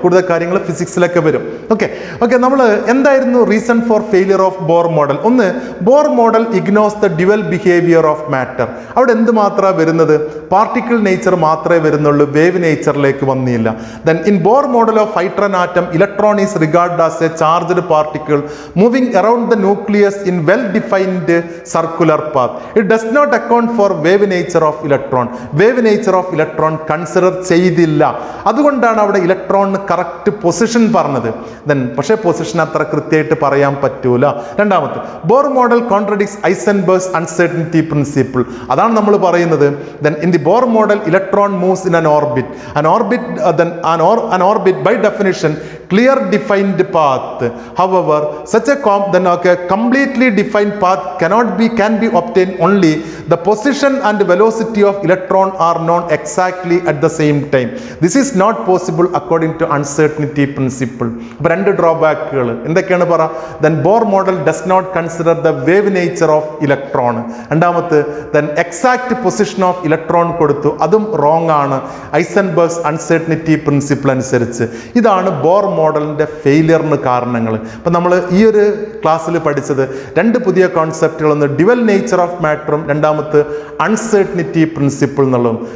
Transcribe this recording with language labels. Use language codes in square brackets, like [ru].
[ml] കൂടുതൽ കാര്യങ്ങൾ ഫിസിക്സിലൊക്കെ വരും. ഓക്കെ, നമ്മൾ എന്തായിരുന്നു [en] Reason for failure of Bohr model? ഒന്ന്, Bohr model ignores the dual behaviour of matter. [ml] അവിടെ എന്ത് മാത്രമാണ് വരുന്നത്? പാർട്ടിക്കിൾ നേച്ചർ മാത്രമേ വരുന്നുള്ളൂ, വേവ് നേച്ചറിലേക്ക് വന്നില്ല. [en] Then in Bohr model of hydrogen atom electron is is regarded as a charged particle moving around the nucleus in well-defined circular path. It does not account for wave nature of electron. Wave nature of electron [ml] consider ചെയ്തില്ല. അതുകൊണ്ടാണ് അവിടെ ഇലക്ട്രോണിന് correct position പറഞ്ഞത്. പക്ഷേ position അത്ര കൃത്യമായിട്ട് പറയാൻ പറ്റൂല. [en] രണ്ടാമത്തെ, Bohr model contradicts Heisenberg's uncertainty principle. [ml] അതാണ് നമ്മൾ പറയുന്നത്. [en] In the Bohr model, electron moves in an orbit. An orbit by definition clear defined path. However, such a completely defined path can be obtained only the position and velocity of electron are known exactly at the same time. This is not possible according to uncertainty principle. [ml] അപ്പോൾ രണ്ട് ഡ്രോബാക്കുകൾ എന്തൊക്കെയാണ് പറ? [en] Bohr model does not consider the wave nature of electron. [ml] രണ്ടാമത്തെ, [en] exact position of electron [ml] കൊടുത്തു, അതും wrong ആണ് ഐസൻബർഗ്സ് uncertainty principle അനുസരിച്ച്. ഇതാണ് ബോർ മോഡലിന്റെ ഫെയിലിയറിന് കാരണങ്ങൾ. അപ്പം നമ്മൾ ഈ ഒരു ക്ലാസ്സിൽ പഠിച്ചത് രണ്ട് പുതിയ കോൺസെപ്റ്റുകൾ, ഒന്ന് ഡ്യുവൽ നേച്ചർ ഓഫ് മാറ്ററും രണ്ടാമത്തെ അൺസർട്ടനിറ്റി പ്രിൻസിപ്പിൾ എന്നുള്ളതും.